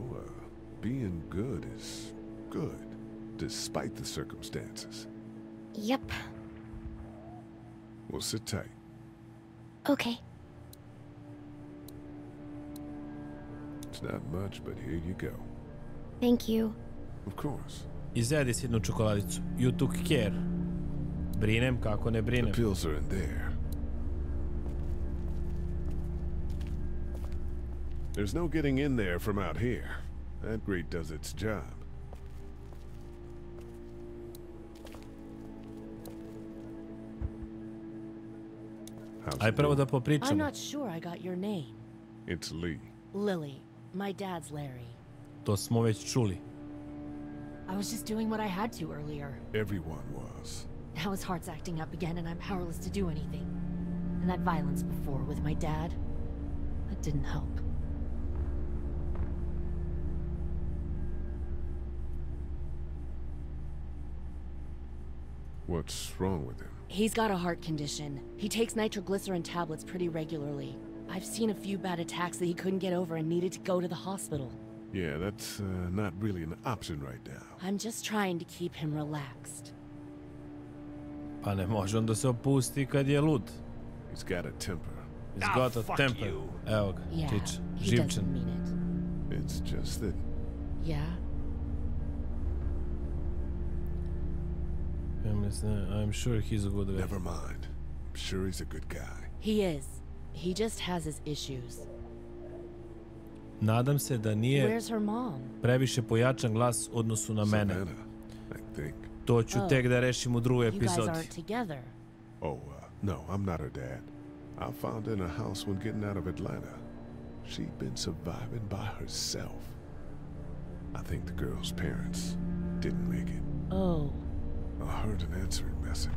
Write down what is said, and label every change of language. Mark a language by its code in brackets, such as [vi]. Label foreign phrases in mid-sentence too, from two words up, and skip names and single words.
[en] Being good is good, despite the circumstances. Yep. Well, sit tight. Okay. It's not much, but here you go. Thank you. Of course. [sr] Izjedi si jednu čokoladicu. [en] You took care. [sr] Brinem kako ne brinem. [en] The pills are in there. There's no getting in there from out here. That grate does its job. [sr] Aj prvo da popričamo. [en] I'm not sure I got your name. It's Lee. Lily. My dad's Larry. [sr] To smo već čuli. [en] I was just doing what I had to earlier. Everyone was. Now his heart's acting up again and I'm powerless to do anything. And that violence before with my dad, that didn't help. What's wrong with him? He's got a heart condition. He takes nitroglycerin tablets pretty regularly. I've seen a few bad attacks that he couldn't get over and needed to go to the hospital. Yeah, that's not really an option right now. I'm just trying to keep him relaxed. [sr] Pa ne može on da se opusti kad je lud. [en] He's got a temper. He's got a temper. [sr] Evo ga, [en] Yeah, [sr] čič, [en] he [sr] živčan. [en] doesn't mean it. It's just that Yeah? I'm sure he's a good guy. Never mind. I'm sure he's a good guy. He is. He just has his issues. [sr] Nadam se da nije [en] Where's her mom? [sr] previše pojačan glas u odnosu na mene. [en] Savannah, I think. [sr] To ću tek da rešim u drugoj [en] You guys [sr] epizodi. [en] aren't together. Oh, no, I'm not her dad. I found her in a house when getting out of Atlanta. She'd been surviving by herself. I think the girl's parents didn't make it. Oh. I heard an answering message.